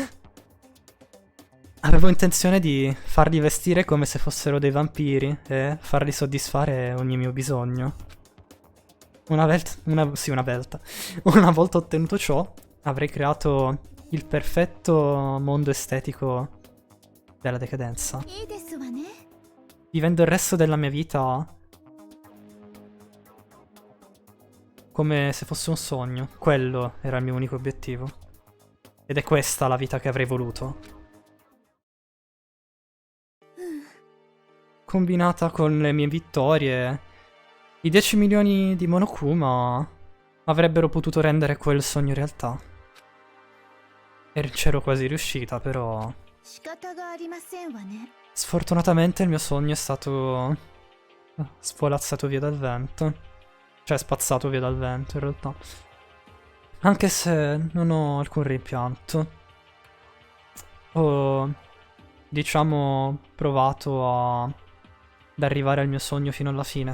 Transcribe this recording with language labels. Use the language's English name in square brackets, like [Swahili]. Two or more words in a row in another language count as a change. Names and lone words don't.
[Italian] Avevo intenzione di farli vestire come se fossero dei vampiri e farli soddisfare ogni mio bisogno. Una volta ottenuto ciò, avrei creato il perfetto mondo estetico della decadenza. [Japanese] いいですわね。 [Italian] Vivendo il resto della mia vita come se fosse un sogno. Quello era il mio unico obiettivo. Ed è questa la vita che avrei voluto. Combinata con le mie vittorie, i 10 milioni di Monokuma avrebbero potuto rendere quel sogno realtà. E c'ero quasi riuscita, però [Japanese] 仕方がありませんわね。 [Italian] sfortunatamente il mio sogno è stato svolazzato via dal vento. Cioè spazzato via dal vento, in realtà. Anche se non ho alcun rimpianto. Ho, diciamo, provato ad arrivare al mio sogno fino alla fine.